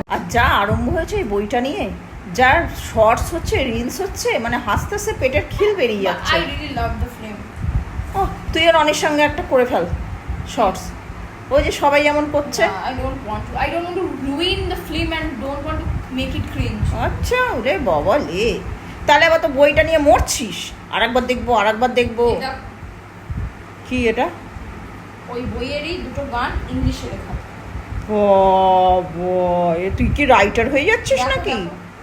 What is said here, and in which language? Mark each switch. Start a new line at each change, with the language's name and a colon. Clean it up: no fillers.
Bangla: আর যা আরম্ভ হয়েছে এই বইটা নিয়ে, যার শর্টস হচ্ছে, রিলস হচ্ছে, মানে হাসতে হাসতে পেটের খিল বেরিয়ে যাচ্ছে।
English: I really love the film।
Bangla: ও তুই আর অনেক সঙ্গে একটা করে ফেল শর্টস, ওই যে সবাই যেমন করছে।
English: I don't want to ruin the film and don't want to make it cringe।
Bangla: আচ্ছা, ওরে বাবা লে, তাহলে আবার তো বইটা নিয়ে মরছিস। আরেকবার দেখবো, আরেকবার দেখবো। এটা কি এটা? ওই বইয়েরই দুটো গান ইংলিশে লেখা। বাবা, এ তুই কি রাইটার হয়ে যাচ্ছিস দেখো, নাকি? দেখো।